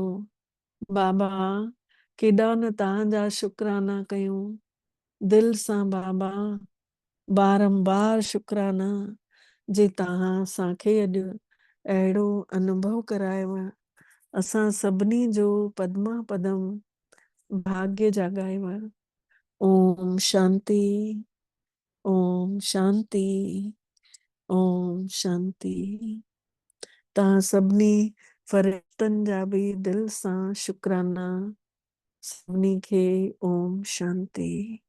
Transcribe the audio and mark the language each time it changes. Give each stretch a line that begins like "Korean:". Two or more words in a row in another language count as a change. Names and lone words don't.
Sindhi: बाबा केॾा न तव्हांजा शुक्राना कयूं दिल सां बाबा, बारंबार शुक्राना जे तव्हां असांखे अॼु अहिड़ो अनुभव करायव। असां सभिनी जो पद्मा पदम भाग्य जाॻायव।
Sanskrit: ओम शांति, ओम शांति, ओम शांति।
Sindhi: तव्हां सभिनी फरिश्तनि जा बि दिल सां शुक्राना। सभिनी खे
Sanskrit: ओम शांति।